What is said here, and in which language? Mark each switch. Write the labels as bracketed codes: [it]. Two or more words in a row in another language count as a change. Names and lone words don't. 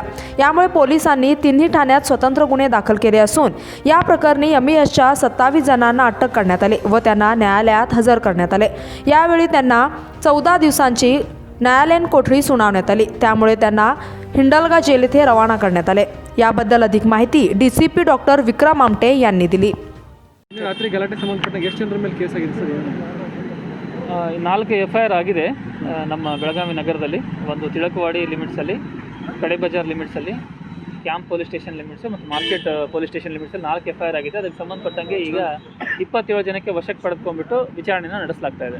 [mr] यामुळे पोलिसांनी तिन्ही ठाण्यात स्वतंत्र गुन्हे दाखल केले असून या प्रकरणी एमईएसच्या 27 जणांना अटक करण्यात आली व त्यांना न्यायालयात हजर करण्यात आले. यावेळी त्यांना 14 दिवसांची न्यायालयीन कोठडी सुनावण्यात आली, त्यामुळे त्यांना हिंडलगा जेल येथे रवाना करण्यात आले. याबद्दल अधिक माहिती DCP डॉक्टर विक्रम आमटे यांनी दिली. [kn] ರಾತ್ರಿ ಗಲಾಟೆ ಸಂಬಂಧಪಟ್ಟ ಎಷ್ಟು ಜನರ ಮೇಲೆ ಕೇಸ್ ಆಗಿದೆ ಸರ್? 4 FIR ಆಗಿದೆ ನಮ್ಮ ಬೆಳಗಾವಿ ನಗರದಲ್ಲಿ. ಒಂದು ತಿಳಕವಾಡಿ ಲಿಮಿಟ್ಸಲ್ಲಿ, ಕಡೆ ಬಜಾರ್ ಲಿಮಿಟ್ಸಲ್ಲಿ, [en] camp police station limits [kn] ಮತ್ತು [en] market police station [kn] ಲಿಮಿಟ್ಸಲ್ಲಿ 4 FIR ಆಗಿದೆ. ಅದಕ್ಕೆ ಸಂಬಂಧಪಟ್ಟಂಗೆ ಈಗ 27 ಜನಕ್ಕೆ ವಶಕ್ಕೆ ಪಡೆದುಕೊಂಡ್ಬಿಟ್ಟು ವಿಚಾರಣೆನ ನಡೆಸಲಾಗ್ತಾ ಇದೆ.